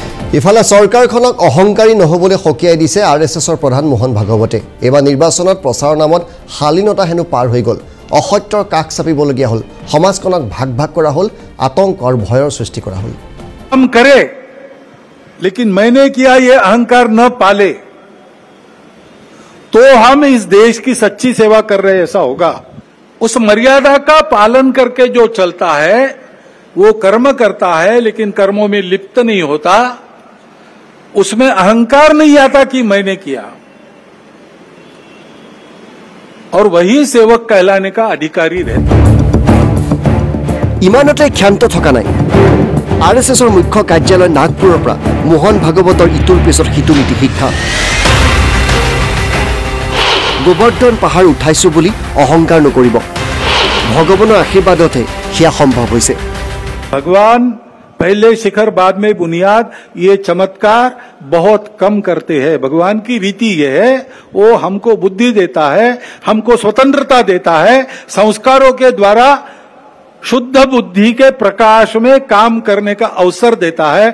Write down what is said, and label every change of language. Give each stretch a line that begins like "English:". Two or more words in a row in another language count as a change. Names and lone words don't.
Assamese: ইফালে চৰকাৰখনক অহংকাৰী নহবলৈ সকীয়াই দিছে আৰএছএছৰ প্ৰধান মোহন ভাগৱতে। এবাৰ নিৰ্বাচনত প্ৰচাৰৰ নামত শালীনতা হেনো পাৰ হৈ গ'ল। অসত্যৰ কাষ চাপিবলগীয়া হ'ল। সমাজখনক ভাগ ভাগ কৰা হ'ল, আতংক আৰু ভয়ৰ সৃষ্টি কৰা হ'ল।
Hindi: हम करे लेकिन मैंने किया ये अहंकार न पाले तो हम इस देश की सच्ची सेवा कर रहे ऐसा होगा। उस मर्यादा का पालन करके जो चलता है वो कर्म करता है, लेकिन कर्मों में लिप्त नहीं होता, उसमें अहंकार नहीं आता कि मैंने किया, और वही सेवक कहलाने का अधिकारी रहता।
Assamese: ইমানতে ক্ষান্ত থকা নাই। আৰএছএছৰ মুখ্য কাৰ্যালয় নাগপুৰৰ পৰা মোহন ভাগৱতৰ ইটোৰ পিছত সিটো নীতি শিক্ষা। গোবৰ্ধন পাহাৰ উঠাইছো বুলি অহংকাৰ নকৰিব। ভগৱানৰ আশীৰ্বাদতে সেয়া সম্ভৱ হৈছে।
Hindi: भगवान पहले शिखर बाद में बुनियाद, ये चमत्कार बहुत कम करते हैं। भगवान की रीति ये है, वो हमको बुद्धि देता है, हमको स्वतंत्रता देता है, संस्कारों के द्वारा शुद्ध बुद्धि के प्रकाश में काम करने का अवसर देता है।